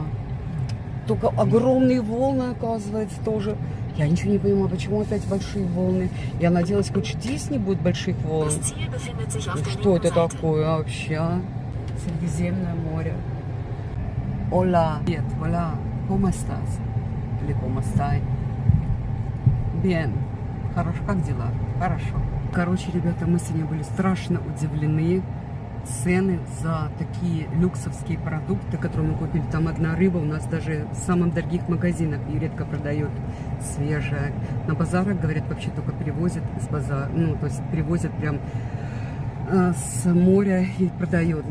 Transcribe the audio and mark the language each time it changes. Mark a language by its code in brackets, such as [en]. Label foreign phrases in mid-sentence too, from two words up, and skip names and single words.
[ru] Только огромные волны, оказывается, тоже. Я ничего не понимаю, почему опять большие волны. Я надеялась, хоть здесь не будет больших волн. Что это такое вообще? Средиземное море. Hola. Привет, [es] hola. ¿Cómo estás? Или ¿cómo estás? Bien. [ru] Хорошо. Как дела? Хорошо. Короче, ребята, мы сегодня были страшно удивлены. Цены за такие люксовские продукты, которые мы купили. Там одна рыба у нас даже в самых дорогих магазинах и редко продают свежая. На базарах, говорят, вообще только привозят из базара. Ну, то есть привозят прям с моря и продают.